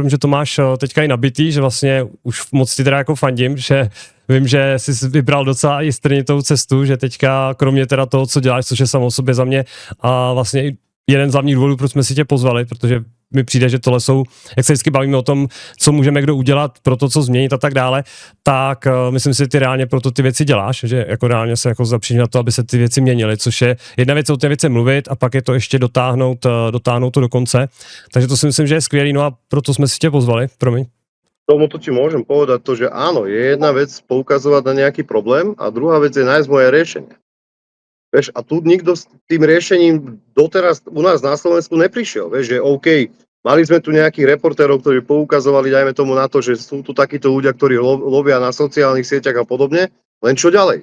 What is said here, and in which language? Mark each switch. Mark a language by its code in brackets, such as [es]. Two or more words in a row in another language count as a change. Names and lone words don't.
[cs] Vím, že to máš teďka i nabitý, že vlastně už moc ti teda jako fandím, že vím, že jsi vybral docela i strnitou cestu, že teďka kromě teda toho, co děláš, což je samo o sobě za mě a vlastně i jeden z hlavních důvodů, proč jsme si tě pozvali, protože mi přijde, že tohle jsou, jak se vždycky bavíme o tom, co můžeme kdo udělat pro to, co změnit a tak dále, tak myslím si, že ty reálně proto ty věci děláš, že jako reálně se jako zapříš na to, aby se ty věci měnily, což je jedna věc o té věci mluvit a pak je to ještě dotáhnout to do konce. Takže to si myslím, že je skvělý, no a proto jsme si tě pozvali, promiň. [sk] Tomuto ti môžem povedať to, že áno, je jedna vec poukazovať na nejaký problém a druhá vec je nájsť moje riešenie. Vieš, a tu nikto s tým riešením doteraz u nás na Slovensku neprišiel. Vieš, že OK, mali sme tu nejakých reportérov, ktorí poukazovali, dajme tomu na to, že sú tu takíto ľudia, ktorí lovia na sociálnych sieťach a podobne, len čo ďalej?